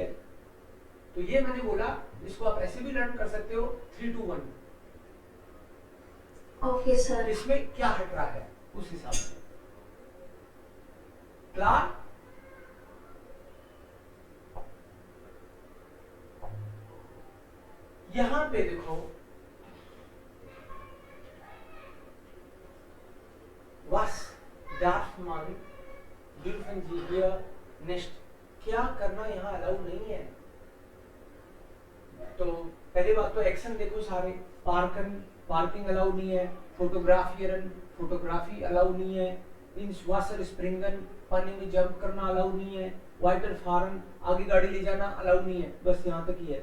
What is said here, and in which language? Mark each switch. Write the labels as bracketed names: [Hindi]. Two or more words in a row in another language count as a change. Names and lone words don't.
[Hindi] तो ये मैंने बोला, इसको आप ऐसे भी लर्न कर सकते हो 3 2 1। ओके सर। इसमें क्या हट रहा है उस हिसाब से। क्लार? यहां पे देखो, [German] was darf man dürfen Sie hier nicht, [Hindi] क्या करना यहाँ अलाउ नहीं है। तो पहली बात तो एक्शन देखो सारे, पार्किंग अलाउ नहीं है, फोटोग्राफी अलाउ नहीं है, मींस [German] Wasser springen, [Hindi] पानी में जंप करना अलाउ नहीं है। [German] weiter fahren, [Hindi] आगे गाड़ी ले जाना अलाउ नहीं है, बस यहाँ तक ही है।